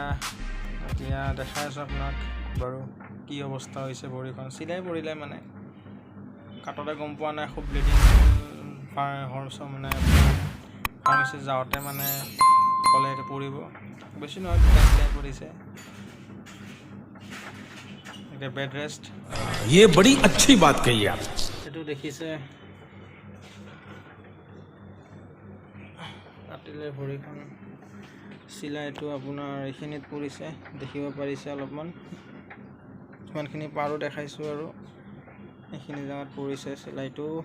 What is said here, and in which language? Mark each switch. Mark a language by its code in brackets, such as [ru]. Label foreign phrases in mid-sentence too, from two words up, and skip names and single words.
[as] এতিয়া দেখাই আছোঁ আপোনাক বাৰু কি অৱস্থা হৈছে ভৰিখন, চিলাই পৰিলে মানে, কাটতে গম পোৱা নাই, খুব ব্লিডিং মানে ফাৰ্মাচীত যাওঁতে মানে ক'লে এতিয়া পৰিব, বেছি নহয় চিলাই পৰিছে। এতিয়া [en] bed rest. [hi] ये बड़ी अच्छी बात कही आप। [as] এইটো দেখিছে কাটিলে ভৰিখন, চিলাইটো আপোনাৰ এইখিনিত পৰিছে, দেখিব পাৰিছে অলপমান। যিমানখিনি পাৰোঁ দেখাইছোঁ আৰু, এইখিনি জেগাত পৰিছে চিলাইটো।